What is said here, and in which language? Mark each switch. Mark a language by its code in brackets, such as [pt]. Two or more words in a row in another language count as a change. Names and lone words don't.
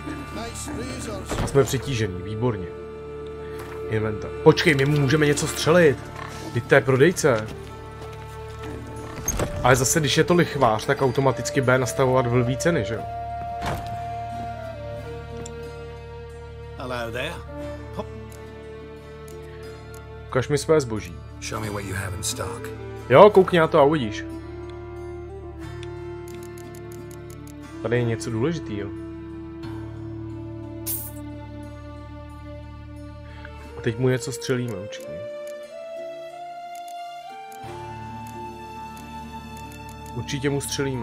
[cs] A jsme přetížený, výborně. Inventář. Počkej, my mu můžeme něco střelit. Teď to je prodejce. Ale zase, když je to lichvář, tak automaticky bude nastavovat vlví ceny, že jo? [en] Hello there. [cs] Ukaž mi své zboží. [en] Show me what you have in stock. [cs] Jo, koukni na to a uvidíš. Tady je něco důležitýho. A teď mu něco střelíme, určitě. Určitě mu střelíme.